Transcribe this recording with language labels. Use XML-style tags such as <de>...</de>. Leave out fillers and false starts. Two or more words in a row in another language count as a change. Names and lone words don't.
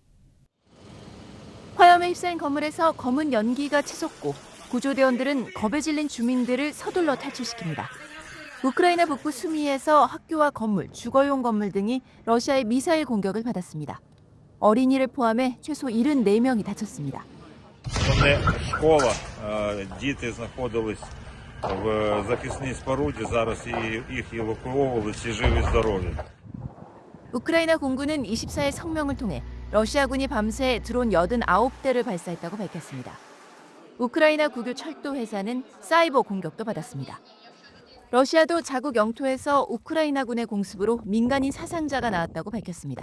<ko>화염에 휩싸인 건물에서 검은 연기가 치솟고 구조대원들은 겁에 질린 주민들을 서둘러 탈출시킵니다. 우크라이나 북부 수미에서 학교와 건물, 주거용 건물 등이 러시아의 미사일 공격을 받았습니다. 어린이를 포함해 최소 74명이 다쳤습니다.</ko> <uk>школа, діти знаходились в захисній споруді, зараз їх евакуовували, всі живі здорові.</uk> <ko>우크라이나 공군은 24일 성명을 통해 러시아군이 밤새 드론 89대를 발사했다고 밝혔습니다. 우크라이나 국유 철도 회사는 사이버 공격도 받았습니다. 러시아도 자국 영토에서 우크라이나군의 공습으로 민간인 사상자가 나왔다고 밝혔습니다.</ko>